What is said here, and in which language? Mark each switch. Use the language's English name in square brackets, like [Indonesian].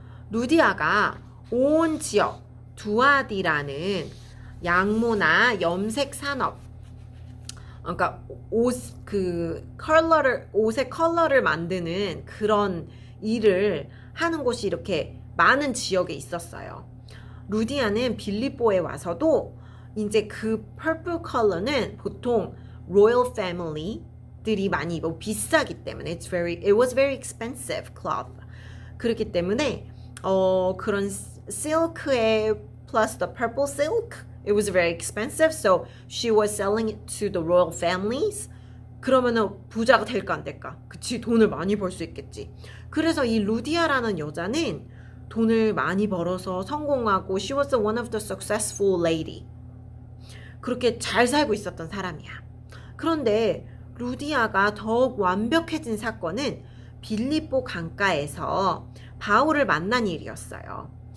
[Korean] 루디아가 온 지역 두아디라는 양모나 염색 산업, 그러니까 옷의 컬러를 만드는 그런 일을 하는 곳이 이렇게 많은 지역에 있었어요. 루디아는 빌립보에 와서도 이제 그 퍼플 컬러는 보통 로열 패밀리들이 많이 입고 비싸기 때문에 [English] it was very expensive cloth. [Korean] 그렇기 때문에 그런 [English] silk에 plus the purple silk, it was very expensive, so she was selling it to the royal families. [Korean] 그러면은 부자가 될까 안 될까? 그치, 돈을 많이 벌 수 있겠지. 그래서 이 루디아라는 여자는 돈을 많이 벌어서 성공하고 [English] she was one of the successful lady. [Korean] 그렇게 잘 살고 있었던 사람이야. 그런데 루디아가 더욱 완벽해진 사건은 빌립보 강가에서 바울을 만난 일이었어요.